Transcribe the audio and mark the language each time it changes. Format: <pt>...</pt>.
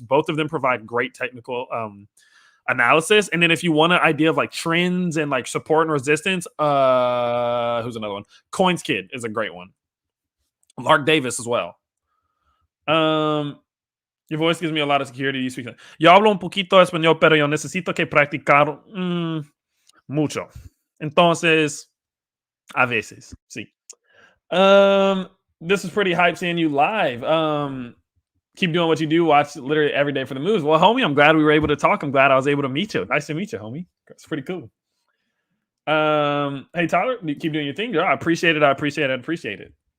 <en>Both of them provide great technical analysis. And then if you want an idea of like trends and like support and resistance, who's another one? Coins Kid is a great one. Lark Davis as well. Your voice gives me a lot of security. You speak.</en> <es>Yo hablo un poquito español, pero yo necesito que practicar mucho. Entonces, a veces, sí.</es> <en>This is pretty hype seeing you live. Keep doing what you do. Watch literally every day for the moves. Well, homie, I'm glad we were able to talk. I'm glad I was able to meet you. Nice to meet you, homie. It's pretty cool. Hey, Tyler, keep doing your thing, girl. I appreciate it. I appreciate it.</en>